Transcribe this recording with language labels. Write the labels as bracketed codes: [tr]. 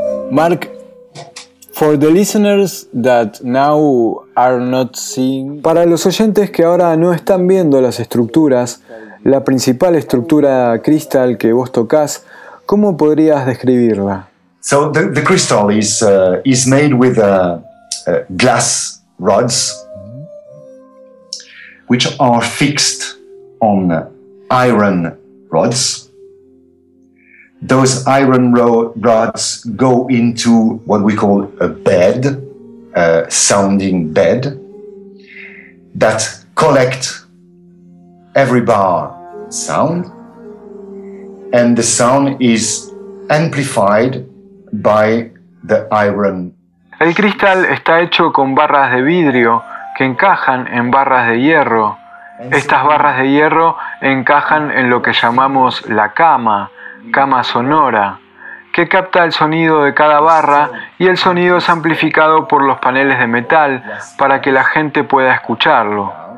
[en] Marc, for the listeners that now are not seeing. [es] Para los oyentes que ahora no están viendo las estructuras, la principal estructura cristal que vos tocas, ¿cómo podrías describirla? [en] So the crystal is made with glass rods, which are fixed on iron rods. Those iron rods go into what we call a bed, a sounding bed, that collect every bar sound, and the sound is amplified by the iron. [es] El cristal está hecho con barras de vidrio que encajan en barras de hierro. Estas barras de hierro encajan en lo que llamamos la cama. Cama sonora, que capta el sonido de cada barra y el sonido es amplificado por los paneles de metal para que la gente pueda escucharlo.